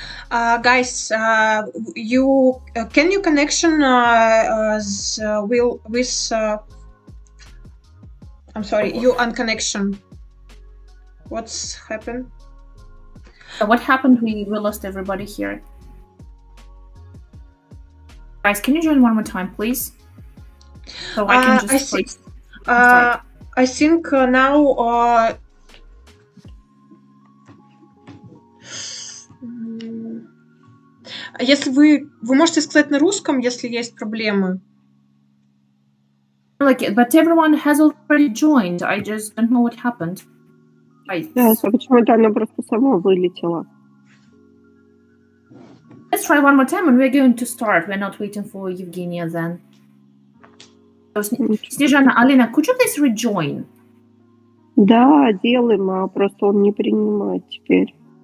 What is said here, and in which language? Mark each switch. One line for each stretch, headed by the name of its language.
English: Guys, you can you connection with I'm sorry, you on connection. What's happened? What happened? We lost everybody here. Guys, can you join one more time, please? So I can just I think now
Russian: если вы можете сказать на русском, если есть проблемы.
English: But everyone has already joined. I just don't know what happened.
Russian: Да, почему-то оно просто само вылетело.
English: Let's try one more time, and we're going to start. We're not waiting for Evgenia then. So, Snezhana, Alina, could you please rejoin?
Russian: Да, делаем, а просто он не принимает теперь.